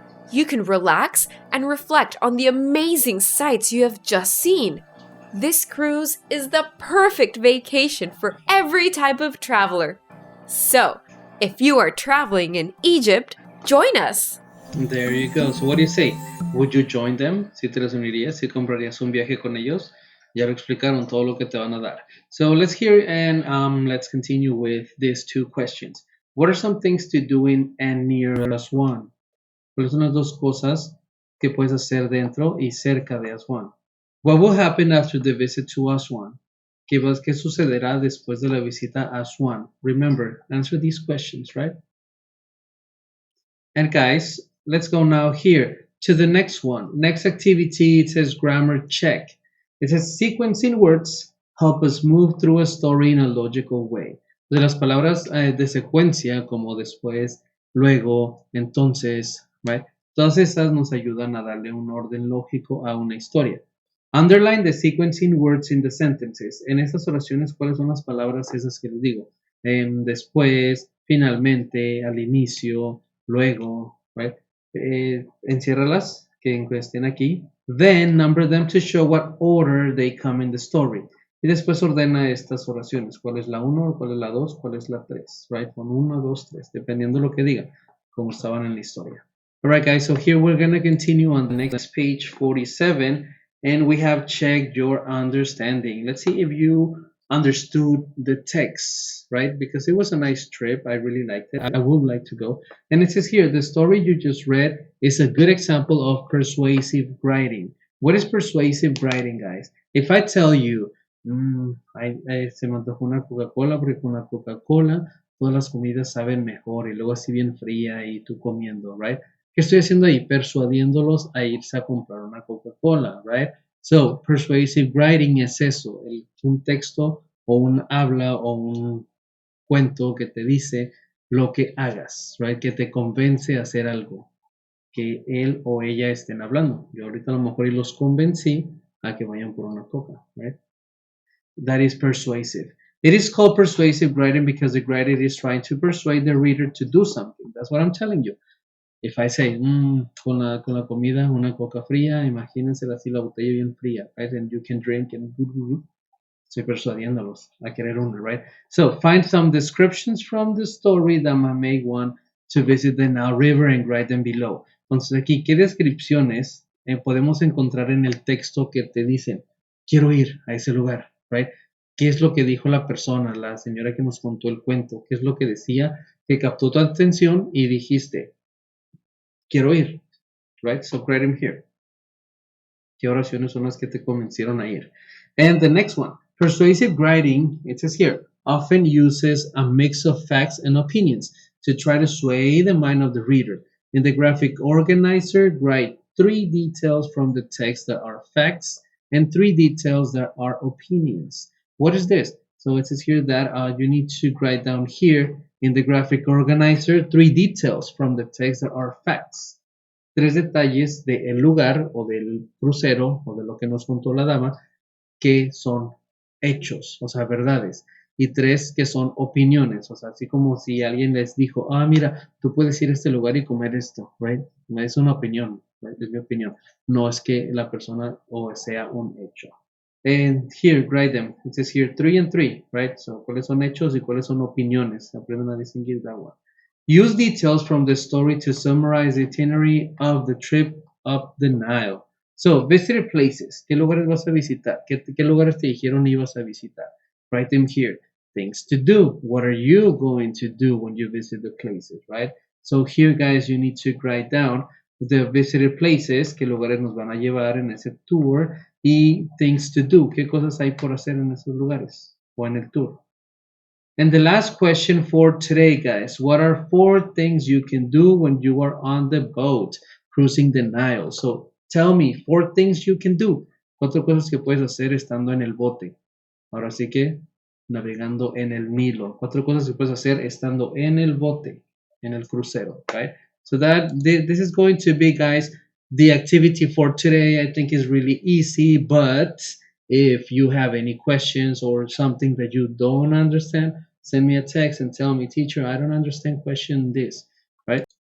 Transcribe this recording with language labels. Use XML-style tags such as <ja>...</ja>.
<en>You can relax and reflect on the amazing sights you have just seen. This cruise is the perfect vacation for every type of traveler. So, if you are traveling in Egypt, join us. There you go. So what do you say? Would you join them?</en> <es>Si te las unirías, si comprarías un viaje con ellos. Ya lo explicaron todo lo que te van a dar.</es> <en>So let's hear and let's continue with these two questions. What are some things to do in and near Aswan?</en> <es>¿Cuáles son las dos cosas que puedes hacer dentro y cerca de Aswan?</es> <en>What will happen after the visit to Aswan?</en> <es>¿Qué sucederá después de la visita a Aswan?</es> <en>Remember, answer these questions, right? And guys, let's go now here to the next one. Next activity, it says grammar check. It says sequencing words help us move through a story in a logical way.</en> <es>De las palabras de secuencia, como después, luego, entonces, right? Todas esas nos ayudan a darle un orden lógico a una historia.</es> <en>Underline the sequencing words in the sentences.</en> <es>En estas oraciones, ¿cuáles son las palabras esas que les digo? Después, finalmente, al inicio, luego, right? Enciérralas, que estén aquí.</es> <en>Then number them to show what order they come in the story.</en> <es>Y después ordena estas oraciones. ¿Cuál es la 1? ¿Cuál es la 2? ¿Cuál es la 3? Right? Con 1, 2, 3. Dependiendo lo que diga. Como estaban en la historia.</es> <en>Alright guys, so here we're going to continue on the next page 47. And we have checked your understanding. Let's see if you understood the text, right? Because it was a nice trip. I really liked it. I would like to go. And it says here, the story you just read is a good example of persuasive writing. What is persuasive writing, guys? If I tell you,</en> <es>se me antojó una Coca-Cola porque con una Coca-Cola todas las comidas saben mejor y luego así bien fría y tú comiendo, right? ¿Qué estoy haciendo ahí? Persuadiéndolos a irse a comprar una Coca-Cola, right?</es> <en>So, persuasive writing</en> <es>es eso, un texto o un habla o un cuento que te dice lo que hagas, right? Que te convence a hacer algo que él o ella estén hablando. Yo ahorita a lo mejor y los convencí a que vayan por una coca, right?</es> <en>That is persuasive. It is called persuasive writing because the writer is trying to persuade the reader to do something. That's what I'm telling you. If I say,</en> <es>con la comida, una coca fría, imagínense así la botella bien fría, right?</es> <en>And you can drink and</en> <es>estoy persuadiéndolos a querer una,</es> <en>right? So find some descriptions from the story that might make one to visit the Nile River and write them below.</en> <es>Entonces aquí, ¿qué descripciones podemos encontrar en el texto que te dicen, quiero ir a ese lugar, right? ¿Qué es lo que dijo la persona, la señora que nos contó el cuento? ¿Qué es lo que decía que captó tu atención y dijiste, quiero ir, right?</es> <en>So write them here.</en> <es>¿Qué oraciones son las que te convencieron a ir?</es> <en>And the next one, persuasive writing, it says here, often uses a mix of facts and opinions to try to sway the mind of the reader. In the graphic organizer, write 3 details from the text that are facts and 3 details that are opinions. What is this? So it says here that you need to write down here in the graphic organizer 3 details from the text that are facts.</en> <es>3 detalles del lugar o del crucero o de lo que nos contó la dama que son hechos, o sea, verdades. Y 3 que son opiniones, o sea, así como si alguien les dijo, mira, tú puedes ir a este lugar y comer esto, right? Es una opinión, right? Es mi opinión. No es que la persona o sea un hecho.</es> <en>And here, write them. It says here 3 and 3, right? So,</en> <es>¿cuáles son hechos y cuáles son opiniones? Aprendan a distinguir</es> <en>that one. Use details from the story to summarize the itinerary of the trip up the Nile. So, visited places.</en> <es>¿Qué lugares vas a visitar? ¿Qué lugares te dijeron ibas a visitar?</es> <en>Write them here. Things to do. What are you going to do when you visit the places, right? So here, guys, you need to write down the visited places,</en> <es>qué lugares nos van a llevar en ese tour, y</es> <en>things to do,</en> <es>qué cosas hay por hacer en esos lugares o en el tour.</es> <en>And the last question for today, guys, what are 4 things you can do when you are on the boat cruising the Nile? So tell me 4 things you can do.</en> <es>4 cosas que puedes hacer estando en el bote. Ahora sí que navegando en el Nilo. 4 cosas que puedes hacer estando en el bote, en el crucero, right?</es> <en>So this is going to be, guys, the activity for today. I think is really easy, but if you have any questions or something that you don't understand, send me a text and tell me, teacher, I don't understand question this, right?</en>